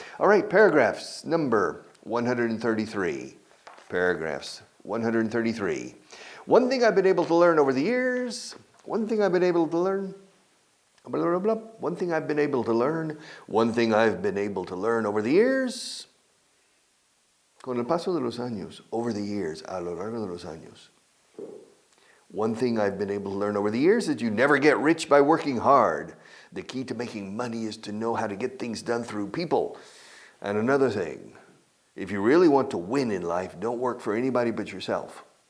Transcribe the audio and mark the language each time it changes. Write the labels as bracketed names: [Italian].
[English] All right, paragraphs number 133. Paragraphs 133. One thing I've been able to learn over the years. One thing I've been able to learn. Blah, blah, blah. One thing I've been able to learn. One thing I've been able to learn over the years. [Spanish] Con el paso de los años, [English] over the years, [Spanish] a lo largo de los años. [English] One thing I've been able to learn over the years is you never get rich by working hard. The key to making money is to know how to get things done through people. And another thing, If you really want to win in life, don't work for anybody but yourself.